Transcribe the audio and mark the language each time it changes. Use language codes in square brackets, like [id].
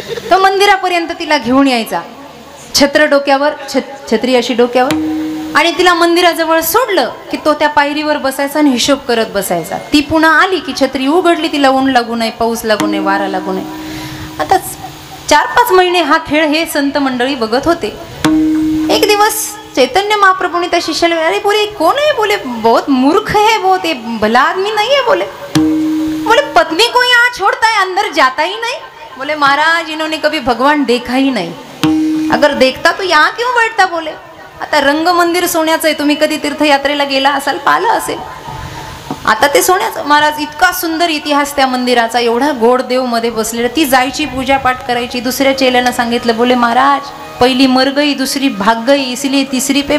[mr] तो मंदिरापर्यंत तिला घेऊन यायचा, छत्र डोक्यावर, छत्री अशी डोक्यावर, आणि तिला मंदिराजवळ सोडलं की तो त्या पायरीवर बसायचा आणि हिशोब करत बसायचा. ती पुन्हा आली की छत्री उघडली, तिला ऊन लागू नये, पाऊस लागू नये, वारा लागू नये. आता 4-5 महिने हा खेळ हे संत मंडळी बघत होते. एक दिवस चैतन्य महाप्रभू ने त्या शिष्याला, अरे [hi] बोले कौन है? बोले बहुत मूर्ख है, बहुत भला आदमी नहीं है. बोले पत्नी को यहाँ छोड़ता है, अंदर जाता ही नहीं. बोले महाराज इन्होंने कभी भगवान देखा ही नहीं, अगर देखता तो यहाँ क्यों बैठता. [mr] बोले आता रंग मंदिर सोन्याचं आहे, तुम्ही कधी तीर्थयात्रेला गेला असाल, पाहिलं असेल. आता ते सोन्याचं. महाराज इतका सुंदर इतिहास त्या मंदिराचा, एवढा गोड देव मध्ये बसलेला. ती जायची, पूजा पाठ करायची. दुसऱ्या चेल्यानं सांगितलं, बोले महाराज पहिली [hi] मर गई, दूसरी भाग गई, इसलिए तीसरी पे.